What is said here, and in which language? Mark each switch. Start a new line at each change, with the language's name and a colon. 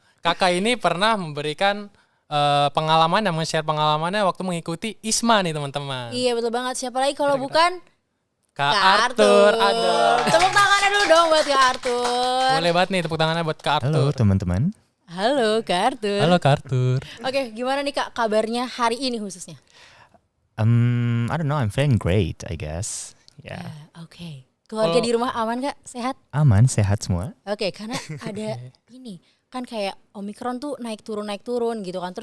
Indonesian: Kakak ini pernah memberikan pengalaman dan men-share pengalamannya waktu mengikuti ISMA nih teman-teman. Iya betul banget, siapa lagi kalau bukan Kak Arthur. Ada. Tepuk tangannya dulu dong buat Kak Arthur. Boleh banget nih tepuk tangannya buat Kak Arthur. Halo teman-teman. Halo Kak Arthur. Halo Kak Arthur. Oke, gimana nih Kak kabarnya hari ini khususnya?
English: I don't know, I'm feeling great, I guess. Yeah.
Indonesian: Oke. Keluarga di rumah aman Kak? Sehat? Aman, sehat semua. Oke, karena ada ini kan kayak Omicron tuh naik turun gitu kan.